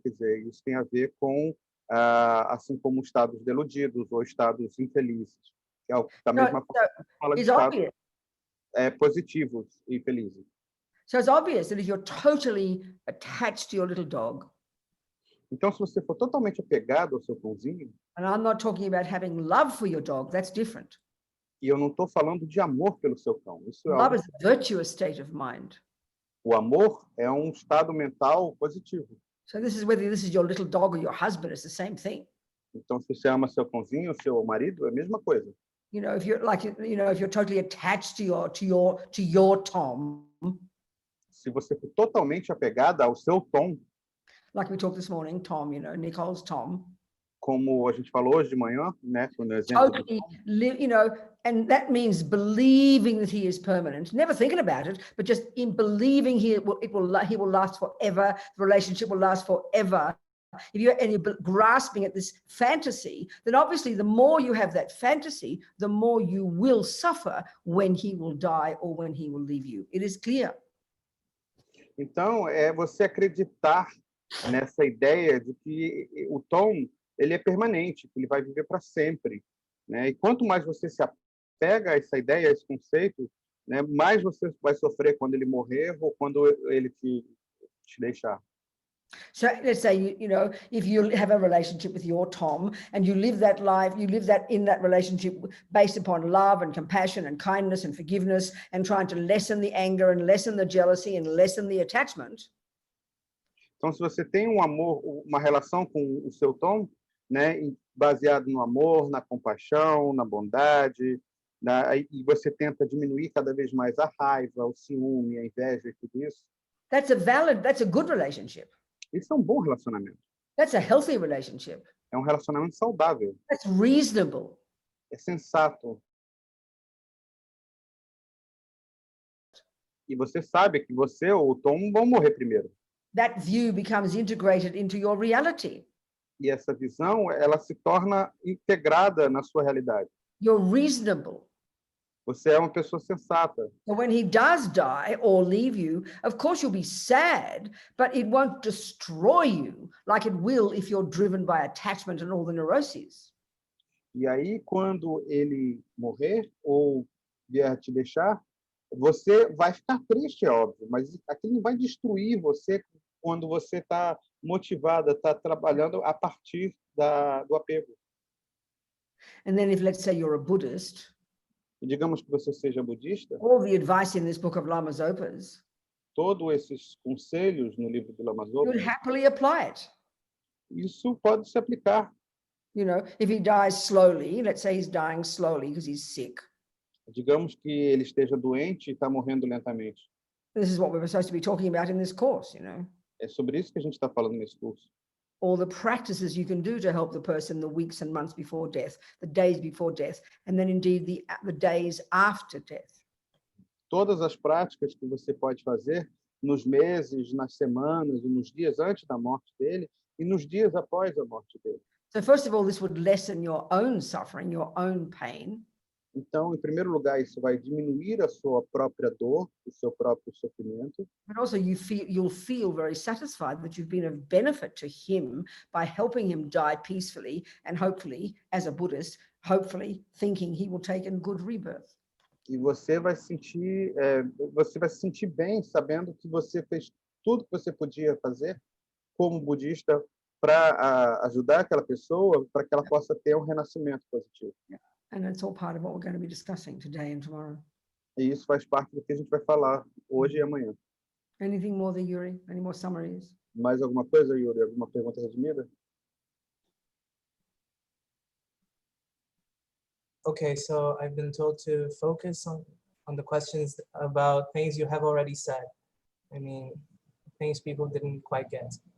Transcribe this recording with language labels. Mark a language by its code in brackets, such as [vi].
[pt] Quer dizer, isso tem a ver com assim como estados deludidos ou estados infelizes, que é da mesma forma que fala de estados positivos e felizes. [en] So it's obvious that if you're totally attached to your little dog, [pt] então, se você for totalmente apegado ao seu cãozinho, [en] and I'm not talking about having love for your dog, that's different. [pt] e eu não estou falando de amor pelo seu cão, isso é [en] Love is a virtuous state of mind. [pt] O amor é um estado mental positivo. [en] So this is whether this is your little dog or your husband, it's the same thing. [pt] Então, se você ama seu cãozinho, seu marido, é a mesma coisa. [en] You know, if you're like, you know, if you're totally attached to your Tom, [pt] Se você for totalmente apegada ao seu Tom, [en] like we talked this morning, Tom, you know, Nicole's Tom, [pt] como a gente falou hoje de manhã, né, no exemplo do [en] totally live, you know, and that means believing that he is permanent, never thinking about it, but just in believing he will last forever, the relationship will last forever. If you're grasping at this fantasy, then obviously the more you have that fantasy, the more you will suffer when he will die or when he will leave you. It is clear. [pt] Então, é você acreditar nessa ideia de que o Tom, ele é permanente, que ele vai viver para sempre, né? E quanto mais você se apega a essa ideia, a esse conceito, né, mais você vai sofrer quando ele morrer ou quando ele te deixar. [en] So let's say, you know, if you have a relationship with your Tom and you live that life, you live that in that relationship based upon love and compassion and kindness and forgiveness and trying to lessen the anger and lessen the jealousy and lessen the attachment. [pt] Então, se você tem um amor, uma relação com o seu Tom, né, baseado no amor, na compaixão, na bondade, e você tenta diminuir cada vez mais a raiva, o ciúme, a inveja e tudo isso. [en] That's a good relationship. [pt] Isso é um bom relacionamento. [en] That's a healthy relationship. [pt] É um relacionamento saudável. [en] That's reasonable. [pt] É sensato. E você sabe que você ou o Tom vão morrer primeiro. [en] That view becomes integrated into your reality. [pt] E essa visão, ela se torna integrada na sua realidade. [en] You're reasonable. [pt] Você é uma pessoa sensata. [en] So when he does die or leave you, of course you'll be sad, but it won't destroy you like it will if you're driven by attachment and all the neuroses. [pt] E aí, quando ele morrer ou vier te deixar, você vai ficar triste, é óbvio, mas aquilo não vai destruir você quando você está motivada, está trabalhando a partir do apego. [en] And then if, let's say, you're a Buddhist, [pt] E digamos que você seja budista, [en] all the advice in this book of Lama Zopa's, [pt] todos esses conselhos no livro do Lama [en] you would [pt] Zopa, [en] happily apply it. [pt] isso pode se aplicar. [en] You know, if he dies slowly, let's say he's dying slowly because he's sick, [pt] Digamos que ele esteja doente e está morrendo lentamente. [en] This is what we were supposed to be talking about in this course, you know. [pt] É sobre isso que a gente está falando nesse curso. [en] All the practices you can do to help the person the weeks and months before death, the days before death, and then indeed the days after death. [pt] Todas as práticas que você pode fazer nos meses, nas semanas, e nos dias antes da morte dele e nos dias após a morte dele. [en] So first of all, this would lessen your own suffering, your own pain. [pt] Então, em primeiro lugar, isso vai diminuir a sua própria dor, o seu próprio sofrimento. [en] But also you'll feel very satisfied that you've been of benefit to him by helping him die peacefully and hopefully, as a Buddhist, hopefully thinking he will take a good rebirth. [pt] E você vai se sentir bem sabendo que você fez tudo que você podia fazer como budista para ajudar aquela pessoa, para que ela possa ter um renascimento positivo. [en] And it's all part of what we're going to be discussing today and tomorrow. [pt] E isso faz parte do que a gente vai falar hoje e amanhã. [en] Anything more there, Yuri? Any more summaries? [pt] Mais alguma coisa, Yuri? Alguma pergunta redimida? [en] Okay, so I've been told to focus on the questions about things you have already said. I mean, things people didn't quite get.